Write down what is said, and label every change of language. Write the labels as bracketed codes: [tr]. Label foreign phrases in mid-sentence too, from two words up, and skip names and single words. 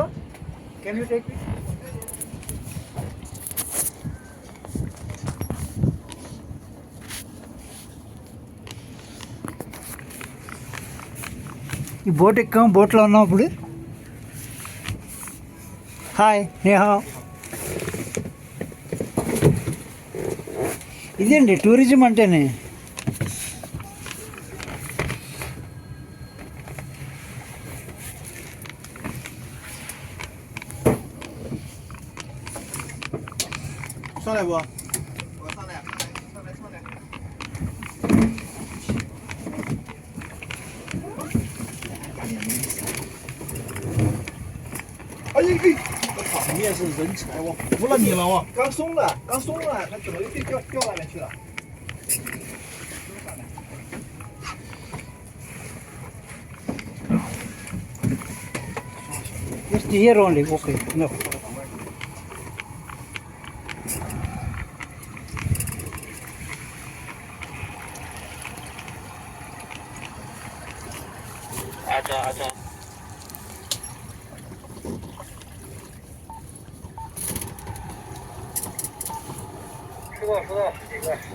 [en] can you take video? [te] ఈ బోట్ ఎక్కాం, బోట్లో ఉన్నాం ఇప్పుడు. హాయ్ నేహా. ఇదండి టూరిజం అంటేనే. [zh] 上来不？我上来，上来。哎呀，你也是人才哦，服了你了哦。刚松了，他怎么又掉外面去了 [en] Just here only. Okay, enough. [ko] 아자. [zh] 收到10几个。